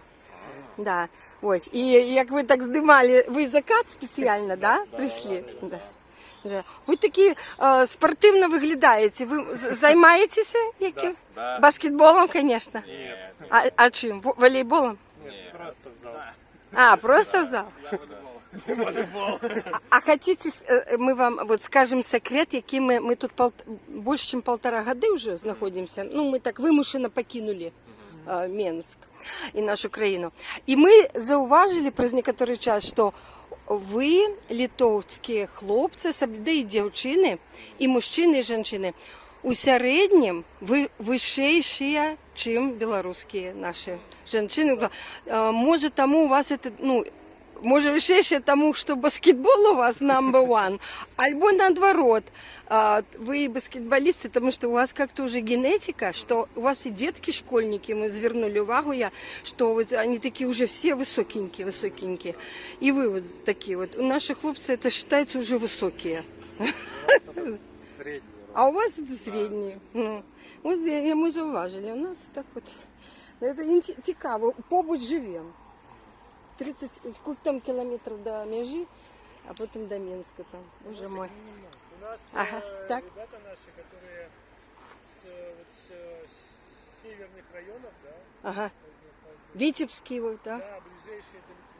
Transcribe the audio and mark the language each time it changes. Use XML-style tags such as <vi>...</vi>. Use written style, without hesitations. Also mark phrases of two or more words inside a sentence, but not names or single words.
<uk>Да. Ось. І як ви так здимали, ви закат спеціально, да? Прийшли? Да. Да. Ви такі спортивно виглядаєте. Ви займаєтеся яким? Да. Баскетболом, звісно.</uk> <ru>Нет.</ru> <uk>А чим? Волейболом?</uk> <ru>Нет, просто в зал. А, просто в зал? Я волейбол. А хотите, мы вам вот скажем секрет, який мы тут больше, чем 1,5 года уже знаходимся.</ru> <uk>Ну, мы так вимушено покинули Менск і нашу країну. І ми зауважили через некоторий час, що ви, литовські хлопці, да і дівчини, і мужчини, і жінки, у середньому ви вищіші, ніж білоруські наші жінки. Може, тому у вас це, ну, може ще тому, що баскетбол у вас</uk> <en>number one,</en> <ru>альбо наоборот, вы баскетболисты, потому что у вас как-то уже генетика, что у вас и детки школьники, мы</ru> <uk>звернули увагу</uk> <ru>я, что вот они такие уже все высокенькие, и вы вот такие вот. У наших хлопцев это считается уже высокие. Средний. А у вас это средние.</ru> <uk>Ну, от ми зауважили, у нас так от. Це цікаво, побудь живемо.</uk> <ru>30, сколько там километров до межи, а потом до Минска там, боже мой. У нас Ага, так. ребята наши, которые с северных районов, да, Ага. Витебский вот, да? да, ближайшие до Литвы.</ru>